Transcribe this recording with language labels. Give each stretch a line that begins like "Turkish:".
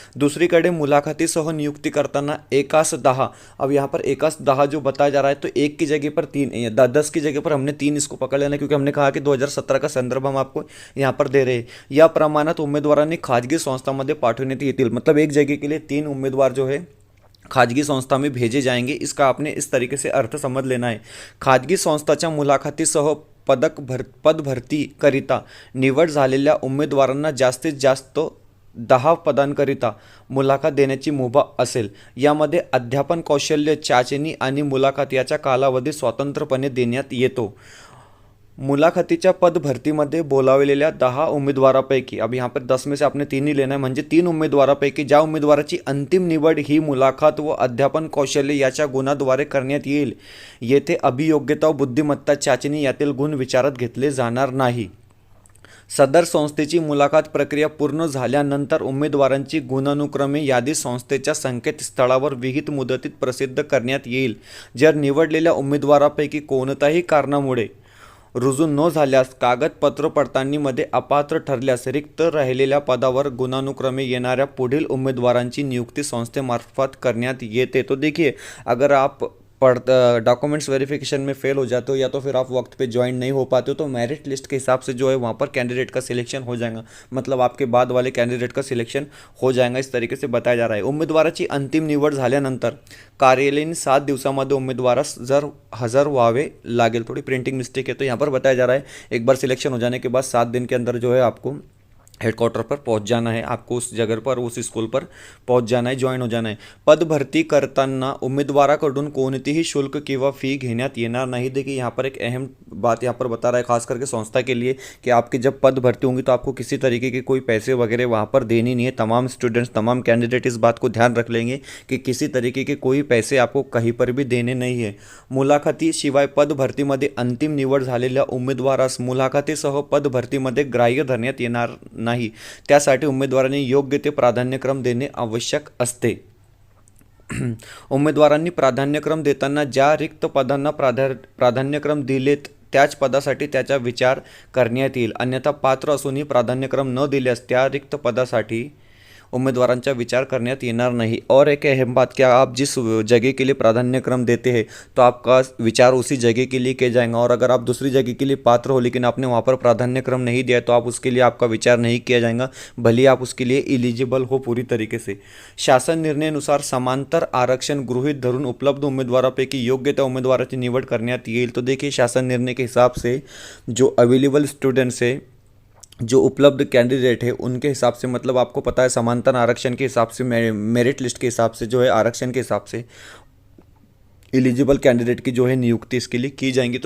Marathi: दूसरीकडे मुलाखतीसह नियुक्ती करताना एकास 10,
Hindi: अब यहाँ पर एकास 10 जो बताया जा रहा है, तो एक की जगह पर 3, 10 की जगह पर हमने 3 इसको पकड़ लेना, क्योंकि हमने कहा कि 2017 का संदर्भ हम आपको यहाँ पर दे रहे हैं।
Marathi: या प्रमाणात उमेदवारांनी खाजगी संस्थांमध्ये पाठवण्यात येतील,
Hindi: मतलब एक जगह के लिए 3 उम्मीदवार जो है खाजगी संस्था में भेजे जाएंगे। इसका आपने इस तरीके से अर्थ समझ लेना है।
Marathi: खाजगी संस्थाच्या मुलाखतीसह पद भरती करिता निवड झालेल्या उमेदवारांना जास्तीत जास्त 10 पदांकरिता मुलाखत देण्याची मुभा असेल। यामध्ये अध्यापन कौशल्य चाचणी आणि मुलाखत याचा कालावधी स्वतंत्रपणे देण्यात येतो। मुलाखतीच्या पद भरतीमध्ये बोलावलेल्या 10 उमेदवारापैकी,
Hindi: अब यहाँ पर 10 में से आपने 3 ही लेना है,
Marathi: म्हणजे 3 उमेदवारापैकी ज्या उमेदवाराची अंतिम निवड ही मुलाखत व अध्यापन कौशल्य याच्या गुणाद्वारे करण्यात येईल, येथे अभियोग्यता व बुद्धिमत्ता चाचणी यातील गुण विचारात घेतले जाणार नाही। सदर संस्थेची मुलाखत प्रक्रिया पूर्ण झाल्यानंतर उमेदवारांची गुणानुक्रमे यादी संस्थेच्या संकेतस्थळावर विहित मुदतीत प्रसिद्ध करण्यात येईल। जर निवडलेल्या उमेदवारापैकी कोणत्याही कारणामुळे रुजू न झाल्यास, कागदपत्र पडताळणीमध्ये अपात्र ठरल्यास रिक्त राहिलेल्या पदावर गुणानुक्रमे येणाऱ्या पुढील उमेदवारांची नियुक्ती संस्थेमार्फत करण्यात येते।
Hindi: तो देखिए, अगर आप डॉक्यूमेंट्स वेरिफिकेशन में फेल हो जाते हो या तो फिर आप वक्त पे ज्वाइन नहीं हो पाते हो, तो मेरिट लिस्ट के हिसाब से जो है वहाँ पर कैंडिडेट का सिलेक्शन हो जाएगा, मतलब आपके बाद वाले कैंडिडेट का सिलेक्शन हो जाएगा। इस तरीके से बताया जा रहा है।
Marathi: उमेदवाराची अंतिम निवड झाल्यानंतर कार्यालयीन 7 दिवसामध्ये उमेदवारास हजर व्हावे लागेल।
Hindi: थोड़ी प्रिंटिंग मिस्टेक है, तो यहाँ पर बताया जा रहा है एक बार सिलेक्शन हो जाने के बाद 7 दिन के अंदर जो है आपको हेडक्वार्टर पर पहुंच जाना है, आपको उस जगह पर उस स्कूल पर पहुंच जाना है, जॉइन हो जाना है।
Marathi: पद भरती करताना उमेदवाराकडून कोणतीही शुल्क किंवा फी घेण्यात येणार नहीं।
Hindi: देखिए, यहाँ पर एक अहम बात यहाँ पर बता रहा है, खास करके संस्था के लिए, कि आपकी जब पद भर्ती होंगी तो आपको किसी तरीके के कोई पैसे वगैरह वहाँ पर देनी नहीं है। तमाम स्टूडेंट्स, तमाम कैंडिडेट इस बात को ध्यान रख लेंगे कि किसी तरीके के कोई पैसे आपको कहीं पर भी देने नहीं है।
Marathi: मुलाखतीशिवाय पद भरतीमध्ये अंतिम निवड झालेल्या उमेदवारास मुलाखतीसह पद भरतीमध्ये ग्राह्य धरण्यात येणार नाही, त्यासाठी उमेदवारांनी योग्य ते प्राधान्यक्रम देणे आवश्यक असते। उमेदवारांनी प्राधान्यक्रम देताना ज्या रिक्त पदांना प्राधान्यक्रम दिलेत त्याच पदासाठी त्याचा विचार करण्यात येईल, अन्यथा पात्र असूनही प्राधान्यक्रम न दिल्यास त्या रिक्त पदासाठी उम्मीदवारांचा विचार करण्यात येणार नहीं।
Hindi: और एक अहम बात, क्या आप जिस जगह के लिए प्राधान्यक्रम देते हैं तो आपका विचार उसी जगह के लिए किया जाएगा, और अगर आप दूसरी जगह के लिए पात्र हो लेकिन आपने वहाँ पर प्राधान्यक्रम नहीं दिया तो आप उसके लिए आपका विचार नहीं किया जाएगा, भले आप उसके लिए एलिजिबल हो पूरी तरीके से।
Marathi: शासन निर्णयानुसार समांतर आरक्षण गृहीत धरून उपलब्ध उमेदवारापैकी योग्य त्या उमेदवाराची निवड करण्यात येईल।
Hindi: तो देखिए, शासन निर्णय के हिसाब से जो अवेलेबल स्टूडेंट्स है, जो उपलब्ध कैंडिडेट है, उनके हिसाब से, मतलब आपको पता है समांतर आरक्षण के हिसाब से, मेरिट लिस्ट के हिसाब से जो है आरक्षण के हिसाब से एलिजिबल कैंडिडेट की जो है नियुक्ति इसके लिए की जाएंगी।